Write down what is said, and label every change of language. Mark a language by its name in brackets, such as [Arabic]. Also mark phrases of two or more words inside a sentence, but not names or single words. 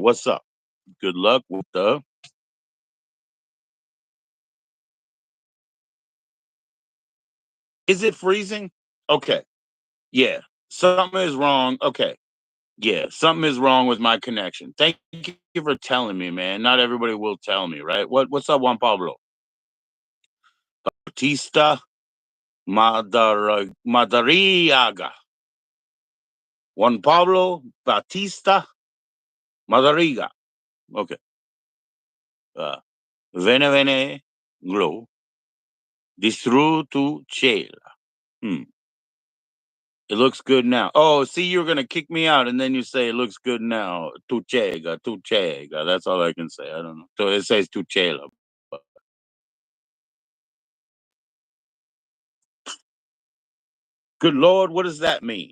[English] What's up? Good luck with the... Is it freezing? Okay. Yeah. Something is wrong. Okay. Yeah. Something is wrong with my connection. Thank you for telling me, man. Not everybody will tell me, right? What's up, Juan Pablo? Batista Madariaga. Juan Pablo Batista Madariga. Okay. Vene glow. Distru tu cela. It looks good now. Oh, see, you're gonna kick me out, and then you say it looks good now. Tuchega, tuchega. That's all I can say. I don't know. So it says tuchela. But... Good Lord, what does that mean?